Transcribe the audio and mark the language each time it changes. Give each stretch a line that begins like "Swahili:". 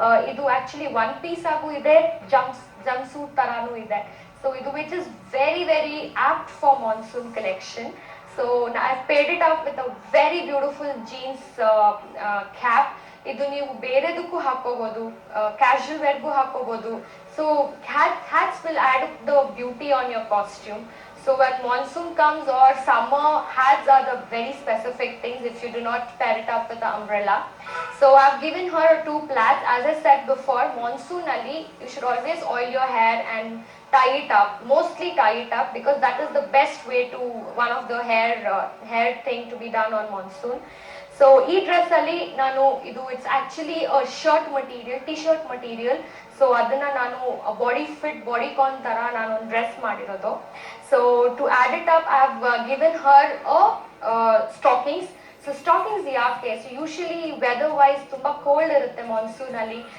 Kannada: ಇದು actually one piece ಆಗು ಇದೆ, ಜಂಪ್ ಸೂಟ್ ತರಾನು ಇದೆ. ಸೊ ಇದು
English: Which is very very apt for monsoon collection. So I paired it up with a very beautiful jeans cap.
Kannada: ಇದು ನೀವು ಬೇರೆದಕ್ಕೂ ಹಾಕೋಬಹುದು, casual ವೇರ್ಗೂ ಹಾಕೋಬಹುದು.
English: So hats will add the beauty on your costume. So when monsoon comes or summer, hats are the very specific things if you do not pair it up with the umbrella. So I've given her 2 plaids. As I said before, monsoon ali you should always oil your hair and tie it up, mostly tie it up, because that is the best way to one of the hair thing to be done on monsoon.
Kannada: So ಈ dress ಅಲ್ಲಿ ನಾನು ಇದು
English: it's actually
Kannada: shirt material, T shirt material. So ಅದನ್ನ ನಾನು body fit ಬಾಡಿಕಾನ್ ತರ ನಾನು ಒಂದು dress ಮಾಡಿರೋದು.
English: So to add it up I have given her stockings.
Kannada: So stockings ಯಾಕೆ, ಸೊ
English: usually weather wise
Kannada: ತುಂಬಾ ಕೋಲ್ಡ್ ಇರುತ್ತೆ ಮಾನ್ಸೂನ್ ಅಲ್ಲಿ.